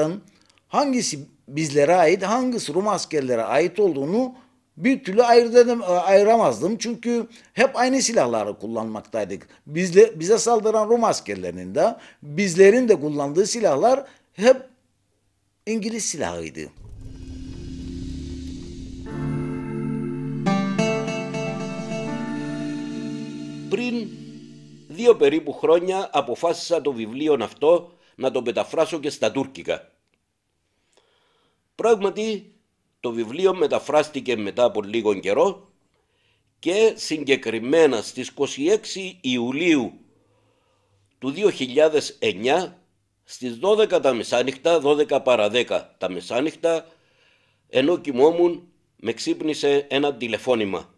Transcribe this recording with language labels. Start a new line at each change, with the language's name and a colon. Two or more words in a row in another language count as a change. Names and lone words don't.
Turkish: O silahların hangisi bizlere ait, hangisi Rum askerlere ait olduğunu bir türlü ayıramazdım. Çünkü hep aynı silahları kullanmaktaydık. Bize saldıran Rum askerlerinin de bizlerin de kullandığı silahlar hep İngiliz silahıydı.
Greek: Πριν 2 περίπου χρόνια αποφάσισα το βιβλίο αυτό να το μεταφράσω και στα τουρκικά. Πράγματι, το βιβλίο μεταφράστηκε μετά από λίγο καιρό και συγκεκριμένα στις 26 Ιουλίου του 2009 στις 12 τα μεσάνυχτα, 12 παρά 10 τα μεσάνυχτα, ενώ κοιμόμουν, με ξύπνησε ένα τηλεφώνημα.